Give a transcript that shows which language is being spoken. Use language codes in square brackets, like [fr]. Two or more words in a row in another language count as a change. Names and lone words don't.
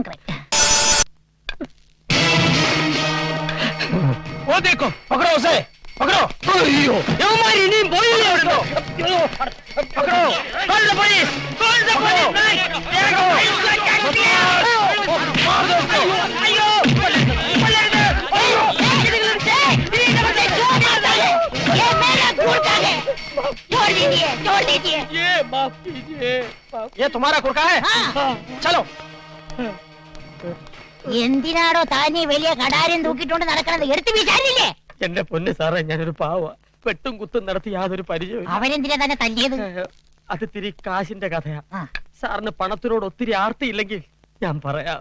[hi] ओ देखो, पकड़ो उसे, पकड़ो. [ml] അയ്യോ, യവന്മാർ ഇനിയും പോയില്ലേ അവിടുന്ന്? [en] പകടോ, call the police, call the police. [ml] ദേഖോ, അയ്യോ, കൊല്ലരുത്. അയ്യോ, [hi] ये मेरा कुर्ता है, छोड़ दीजिए. ये माफ कीजिए. ये तुम्हारा कुर्ता है? चलो. [ml] എന്തിനാണോ താനീ വലിയ കടാരം തൂക്കിട്ടോണ്ട് നടക്കണത്? എടുത്ത് വിചാരില്ലേ? എന്റെ പൊന്ന് സാറേ, ഞാനൊരു പാവ. വെട്ടും കുത്തും നടത്തി യാതൊരു പരിചയം. അവരെന്തിനാ തന്നെ തല്ലിയത്? അത് തിരി കാശിന്റെ കഥയാ. ആ. സാറിന് പണത്തിനോട് ഒത്തിരി ആർത്തിയില്ലെങ്കിൽ ഞാൻ പറയാം.